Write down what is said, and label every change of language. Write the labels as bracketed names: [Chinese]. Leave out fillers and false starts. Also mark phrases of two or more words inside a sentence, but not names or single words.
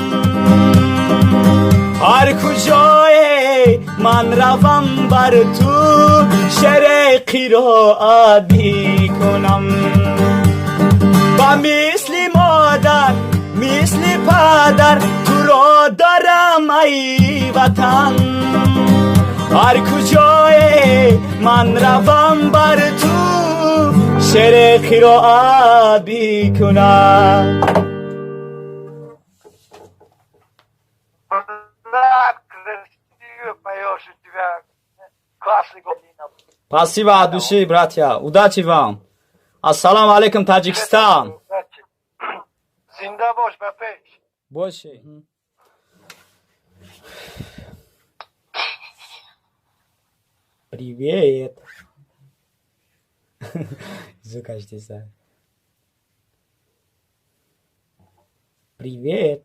[Persian] هر کجای من روم بر تو شعر قرائت میکنم و مثل مادر مثل پدر تو را دارم ای وطن هر کجای من روم بر تو شعر قرائت میکنم [Russian] красиво поешь у тебя классный голос. Спасибо от души, братья. Удачи вам. [Arabic] السلام عليكم, Таджикистан. [Tajik] Зинда бош бапеш. [Russian] Больше. Привет. Звукаешь сами. Привет.